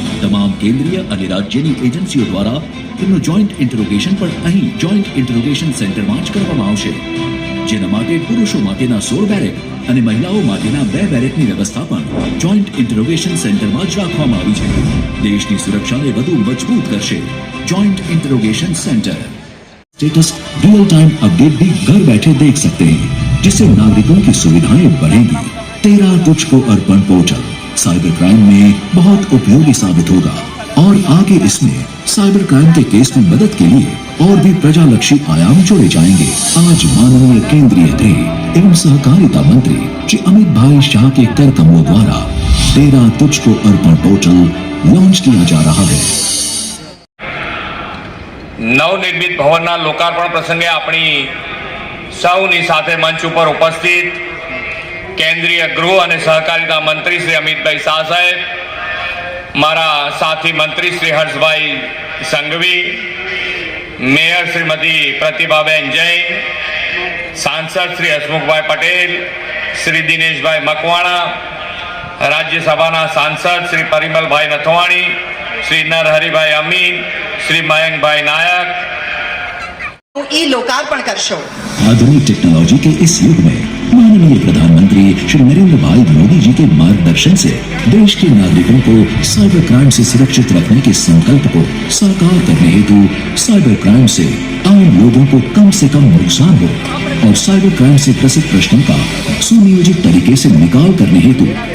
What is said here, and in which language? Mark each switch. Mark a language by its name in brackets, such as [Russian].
[Gujarati] તમામ કેન્દ્રીય અને રાજ્યની એજન્સીઓ દ્વારા તેમનું જોઈન્ટ ઇન્ટરોગેશન પણ અહીં જોઈન્ટ ઇન્ટરોગેશન સેન્ટરમાં જ કરવામાં આવશે, જેના માટે પુરુષો માટેના 16 બેરેક અને મહિલાઓ માટેના 2 બેરેકની વ્યવસ્થા પણ જોઈન્ટ ઇન્ટરોગેશન સેન્ટરમાં જ રાખવામાં આવી છે। દેશની સુરક્ષાને વધુ મજબૂત કરશે joint ઇન્टरोगेशन centre. [Hindi] Status real time update भी घर बैठे देख सकते हैं, जिससे नागरिकों की सुविधाएं बढ़ेंगी। तेरा तुझको अर्पण पोर्टल साइबर क्राइम में बहुत उपयोगी साबित होगा और आगे इसमें साइबर क्राइम के केस में मदद के लिए और भी प्रजालक्षी आयाम जोड़े जाएंगे। आज माननीय केंद्रीय गृह एवं सहकारिता मंत्री श्री अमित भाई शाह के कर कमलों द्वारा तेरा तुझको अर्पण पोर्टल लॉन्च किया जा रहा है। [Gujarati] નવનિર્મિત ભવનના લોકાર્પણ પ્રસંગે આપણી સૌની સાથે મંચ ઉપર ઉપસ્થિત કેન્દ્રીય ગૃહ અને સહકારિતા મંત્રી શ્રી અમિતભાઈ શાહ સાહેબ, મારા સાથી મંત્રી શ્રી હર્ષભાઈ સંઘવી, મેયર શ્રીમતી પ્રતિભાબેન જૈન, સાંસદ શ્રી હસમુખભાઈ પટેલ, શ્રી દિનેશભાઈ મકવાણા, રાજ્યસભાના સાંસદ શ્રી પરિમલભાઈ નથવાણી, श्री नरहरिभाई अमीन, श्री मयंकभाई नायक ई लोकार्पण करशो। [Hindi] आधुनिक टेक्नोलॉजी के इस युग में माननीय प्रधानमंत्री श्री नरेंद्र भाई मोदी जी के मार्गदर्शन से देश के नागरिकों को साइबर क्राइम से सुरक्षित रखने के संकल्प को साकार करने हेतु साइबर क्राइम से आम लोगों को कम से कम नुकसान हो और साइबर क्राइम से ग्रसित प्रश्नों का सुनियोजित तरीके से निकाल करने हेतु